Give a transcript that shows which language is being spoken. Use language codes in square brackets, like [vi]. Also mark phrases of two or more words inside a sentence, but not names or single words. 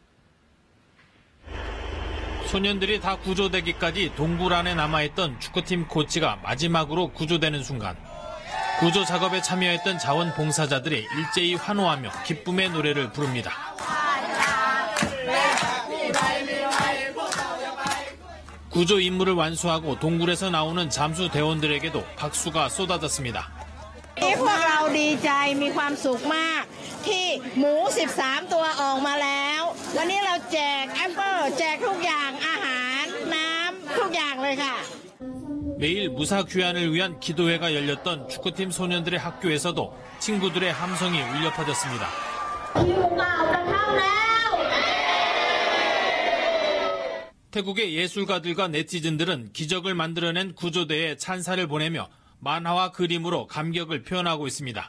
[ko] 소년들이 다 구조되기까지 동굴 안에 남아있던 축구팀 코치가 마지막으로 구조되는 순간 구조 작업에 참여했던 자원봉사자들이 일제히 환호하며 기쁨의 노래를 부릅니다. 구조 임무를 완수하고 동굴에서 나오는 잠수 대원들에게도 박수가 쏟아졌습니다. [th] พวกเราดีใจมีความสุขมากที่หมู13ตัวออกมาแล้ววันนี้เราแจกแอปเปิ้ลแจกทุกอย่างอาหารน้ำทุกอย่างเลยค่ะ [ko] 매일 무사 귀환을 위한 기도회가 열렸던 축구팀 소년들의 학교에서도 친구들의 함성이 울려 퍼졌습니다. 태국의 예술가들과 네티즌들은 기적을 만들어낸 구조대에 찬사를 보내며 만화와 그림으로 감격을 표현하고 있습니다.